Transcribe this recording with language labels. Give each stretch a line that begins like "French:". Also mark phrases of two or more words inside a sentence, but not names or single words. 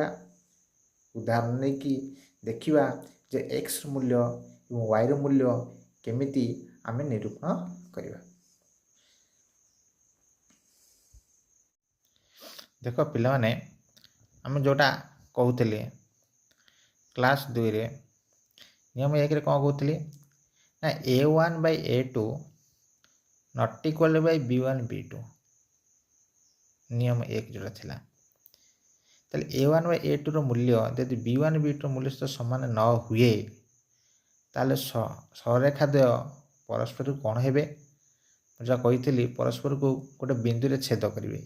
Odia: ଉଦାହରଣ ନେଇକି ଦେଖିବା ଯେ x ମୂଲ୍ୟ ଏବଂ yର ମୂଲ୍ୟ କେମିତି ଆମେ ନିରୂପଣ କରିବା। ଦେଖ ପିଲାମାନେ, ଆମେ ଯେଉଁଟା କହୁଥିଲେ କ୍ଲାସ୍ 2ରେ ନିୟମ 1ରେ କ'ଣ କହୁଥିଲି? ନା
English: A1 by A2 not equal by B1 B2,
Odia: ନିୟମ 1 ଯେଉଁଟା ଥିଲା। ତାହେଲେ A1 by A2ର ମୂଲ୍ୟ ଯଦି B1 B2ର ମୂଲ୍ୟ ସହିତ ସମାନ ନ ହୁଏ ତାହେଲେ ସହରେଖା ଦ୍ୱୟ ପରସ୍ପରକୁ କ'ଣ ହେବେ? ମୁଁ ଯାହା କହିଥିଲି, ପରସ୍ପରକୁ ଗୋଟେ ବିନ୍ଦୁରେ ଛେଦ କରିବେ।